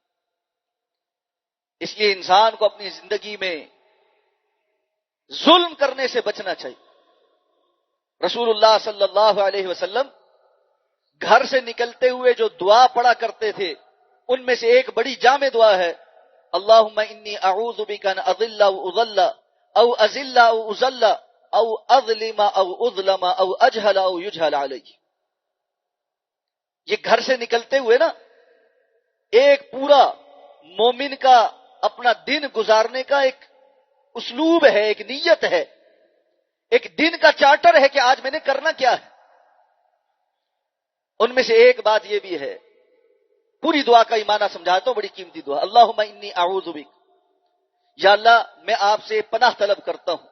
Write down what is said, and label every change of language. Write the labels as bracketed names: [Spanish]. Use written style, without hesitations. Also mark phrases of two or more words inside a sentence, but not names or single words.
[Urdu] اس لیے انسان کو اپنی زندگی میں ظلم کرنے سے بچنا چاہیے۔ رسول اللہ صلی اللہ علیہ وسلم گھر سے نکلتے ہوئے جو دعا پڑھا کرتے تھے ان میں سے ایک بڑی جامع دعا ہے [Arabic] اللہم انی اعوذ بک ان اضل او اضل او ازل او ازل او اظلم او اظلم او اجہل او یجہل علی۔ [Urdu] یہ گھر سے نکلتے ہوئے نا ایک پورا مومن کا اپنا دن گزارنے کا ایک اسلوب ہے، ایک نیت ہے، ایک دن کا چارٹر ہے کہ آج میں نے کرنا کیا ہے۔ ان میں سے ایک بات یہ بھی ہے، پوری دعا کا معنی سمجھاتا ہوں، بڑی قیمتی دعا، [Arabic] اللہم انی اعوذ بک، [Urdu] یا اللہ میں آپ سے پناہ طلب کرتا ہوں،